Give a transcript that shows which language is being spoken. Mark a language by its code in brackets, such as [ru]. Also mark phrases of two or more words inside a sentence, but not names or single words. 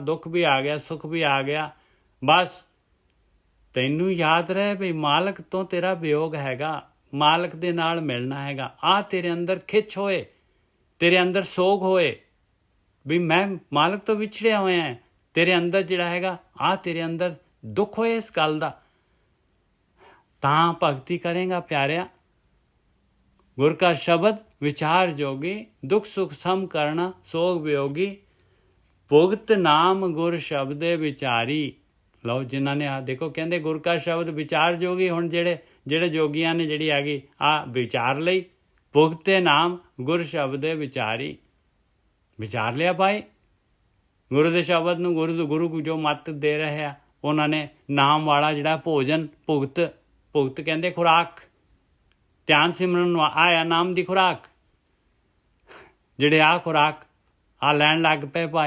[pa] ਦੁੱਖ ਵੀ ਆ ਗਿਆ, ਸੁੱਖ ਵੀ ਆ ਗਿਆ, ਬਸ ਤੈਨੂੰ ਯਾਦ ਰਹੇ ਵੀ ਮਾਲਕ ਤੋਂ ਤੇਰਾ ਵਿਯੋਗ ਹੈਗਾ, ਮਾਲਕ ਦੇ ਨਾਲ ਮਿਲਣਾ ਹੈਗਾ। ਆ ਤੇਰੇ ਅੰਦਰ ਖਿੱਚ ਹੋਏ, ਤੇਰੇ ਅੰਦਰ ਸੋਗ ਹੋਏ ਵੀ ਮੈਂ ਮਾਲਕ ਤੋਂ ਵਿਛੜਿਆ ਹੋਇਆ ਹੈ। ਤੇਰੇ ਅੰਦਰ ਜਿਹੜਾ ਹੈਗਾ ਆ ਤੇਰੇ ਅੰਦਰ ਦੁੱਖ ਹੋਏ ਇਸ ਗੱਲ ਦਾ, ਤਾਂ ਭਗਤੀ ਕਰੇਗਾ ਪਿਆਰਿਆ। ਗੁਰ ਕਾ ਸ਼ਬਦ ਵਿਚਾਰ ਜੋਗੀ, ਦੁਖ ਸੁਖ ਸਮ ਕਰਨਾ ਸੋਗ ਵਿਓਗੀ, ਭੁਗਤ ਨਾਮ ਗੁਰ ਸ਼ਬਦੇ ਵਿਚਾਰੀ। ਲਓ ਜਿਨ੍ਹਾਂ ਨੇ ਆ ਦੇਖੋ ਕਹਿੰਦੇ ਗੁਰ ਕਾ ਸ਼ਬਦ ਵਿਚਾਰ ਜੋਗੀ। ਹੁਣ ਜਿਹੜੇ ਜੋਗੀਆਂ ਨੇ ਜਿਹੜੀ ਹੈਗੀ ਆ ਵਿਚਾਰ ਲਈ, ਭੁਗਤੇ ਨਾਮ ਗੁਰ ਸ਼ਬਦੇ ਵਿਚਾਰੀ, ਵਿਚਾਰ ਲਿਆ ਭਾਈ ਗੁਰੂ ਦੇ ਸ਼ਬਦ ਨੂੰ। ਗੁਰੂ ਜੋ ਮੱਤ ਦੇ ਰਹੇ ਆ ਉਹਨਾਂ ਨੇ ਨਾਮ ਵਾਲਾ ਜਿਹੜਾ ਭੋਜਨ, ਭੁਗਤ ਕਹਿੰਦੇ ਖੁਰਾਕ, ਧਿਆਨ ਸਿਮਰਨ ਨੂੰ ਆਇਆ ਨਾਮ ਦੀ ਖੁਰਾਕ, ਜਿਹੜੇ ਆ ਖੁਰਾਕ ਆ ਲੈਣ ਲੱਗ ਪਏ ਭਾਈ।